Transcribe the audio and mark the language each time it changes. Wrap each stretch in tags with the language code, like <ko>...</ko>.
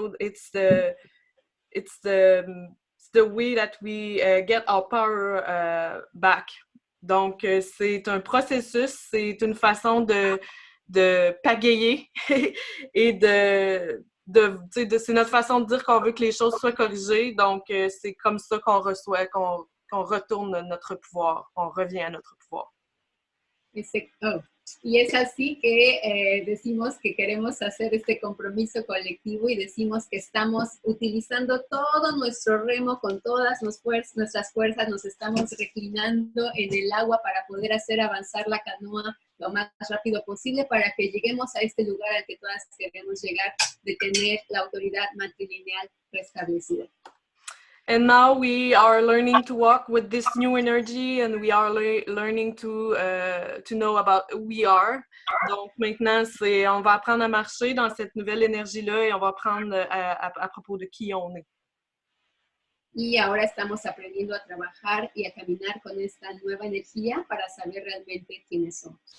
<en>So it's the way that we get our power back.</en> <fr>Donc c'est un processus, c'est une façon de pagayer et c'est notre façon de dire qu'on veut que les choses soient corrigées. Donc c'est comme ça qu'on retourne notre pouvoir, on revient à notre pouvoir.</fr> <es>Y es así que decimos que queremos hacer este compromiso colectivo y decimos que estamos utilizando todo nuestro remo con todas nuestras fuerzas, nos estamos reclinando en el agua para poder hacer avanzar la canoa lo más rápido posible para que lleguemos a este lugar al que todas queremos llegar, de tener la autoridad matrilineal restablecida.</es> <en>And now we are learning to walk with this new energy, and we are learning to know about who we are.</en> <fr>Donc maintenant, on va apprendre à marcher dans cette nouvelle énergie-là et on va apprendre à propos de qui on est.</fr> <es>Y ahora estamos aprendiendo a trabajar y a caminar con esta nueva energía para saber realmente quiénes somos.</es>